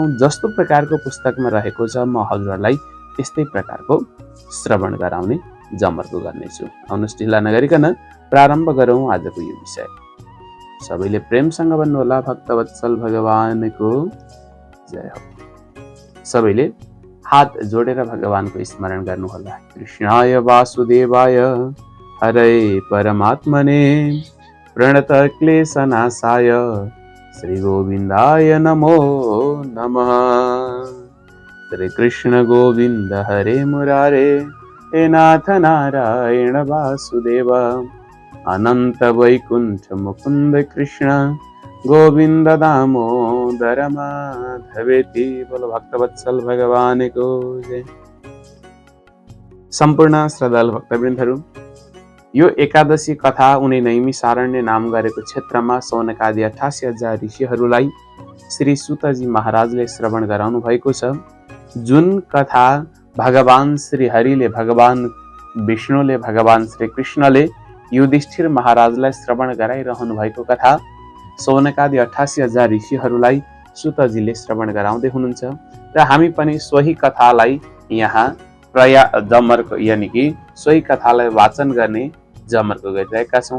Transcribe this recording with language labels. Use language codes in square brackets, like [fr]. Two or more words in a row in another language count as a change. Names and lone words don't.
[ne] जस्तो प्रकारको पुस्तकमा रहेको छ म हजुरहरूलाई त्यस्तै प्रकारको श्रवण गराउने जमर्को गर्नेछु। आउनुहोस् ढिला नगरिकन प्रारम्भ गरौँ आजको यो विषय। सबैले प्रेमसँग भन्नुहोला, भक्तवत्सल भगवानको जय हो। सबैले हात जोडेर भगवानको स्मरण गर्नुहोला। [sa] कृष्णाय वासुदेवाय हरे परमात्मने प्रणत क्लेशनाशाय श्री गोविन्दाय नमो नमः। श्री कृष्ण गोविन्द हरे मुरारे हे नाथ नारायण वासुदेव अनंत वैकुंठ मुकुंद कृष्ण गोविंद दामोदर माधवेति। [hi] बोलो भक्तवत्सल भगवान को जय। [ne] सम्पूर्ण श्रद्धालु भक्तवृन्दहरू, यो एकादशी कथा उनी नैमिषारण्य नाम गरेको क्षेत्रमा सौनकादि 88,000 ऋषिहरूलाई श्री सुतजी महाराजले श्रवण गराउनु भएको छ। जुन कथा भगवान श्री हरिले, भगवान विष्णुले, भगवान श्री कृष्णले युधिष्ठिर महाराजलाई श्रवण गराइरहनु भएको कथा सौनकादि 88,000 ऋषिहरूलाई सुतजीले श्रवण गराउँदै हुनुहुन्छ र हामी पनि सोही कथालाई यहाँ जमर्को [hi] यानि कि [ne] सोही कथालाई वाचन गर्ने जमर्को गरिरहेका छौँ।